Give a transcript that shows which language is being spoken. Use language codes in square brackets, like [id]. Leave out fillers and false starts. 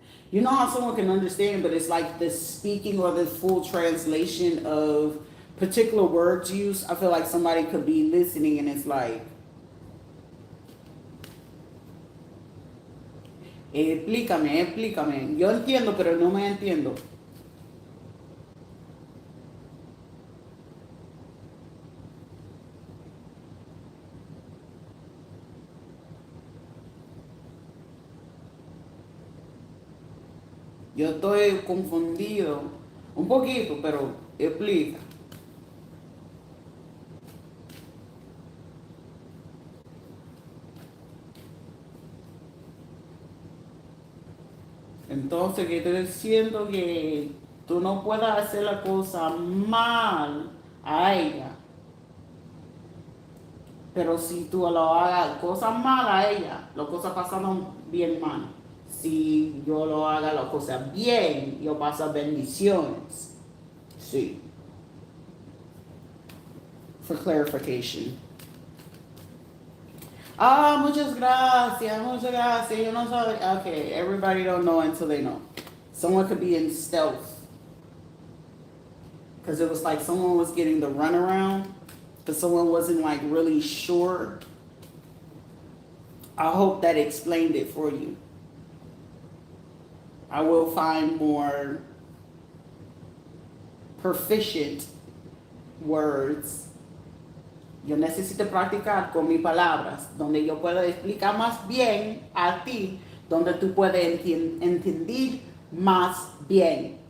[en] You know how someone can understand, but it's like the speaking or the full translation of particular words used. I feel like somebody could be listening and it's like, [es] explícame, explícame. Yo entiendo, pero no me entiendo. Yo estoy confundido. Un poquito, pero explica. Entonces, que estoy diciendo que tú no puedas hacer la cosa mal a ella. Pero si tú lo hagas cosas malas a ella, las cosas pasaron bien mal. Si yo lo haga las cosas bien, yo paso bendiciones. Sí. [en] For clarification. [es] Ah, muchas gracias, muchas gracias. Yo no sabe. [en] Okay, everybody don't know until they know. Someone could be in stealth. Because it was like someone was getting the runaround. Because someone wasn't like really sure. I hope that explained it for you. I will find more proficient words. [es] Yo necesito practicar con mis palabras, donde yo pueda explicar más bien a ti, donde tú puedes entender más bien.